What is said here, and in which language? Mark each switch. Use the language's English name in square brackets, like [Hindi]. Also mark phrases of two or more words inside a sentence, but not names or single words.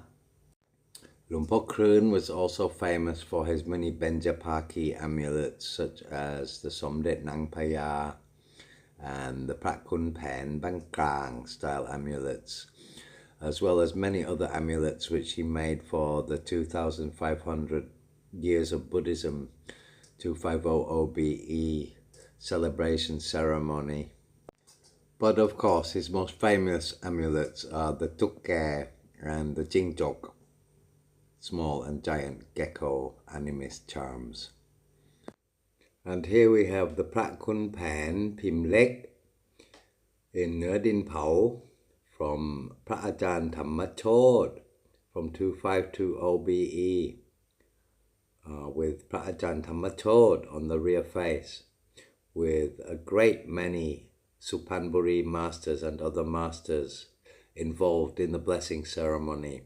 [English] Luang Por Krun was also famous for his many Benjapaki amulets, such as the Somdet Nang Paya and the Prat Kun Pen Bang Krang style amulets, as well as many other amulets which he made for the 2500 years of Buddhism 2500 BE celebration ceremony. But of course, his most famous amulets are the tukke and the jingjok, small and giant gecko animist charms. And here we have the Prat Kun Pan Pim Lek in Ner Din Pao from Prat Ajahn Thammachod from 2520 BE. With Prat Ajahn Thammachod on the rear face, with a great many Suphanburi masters and other masters involved in the blessing ceremony.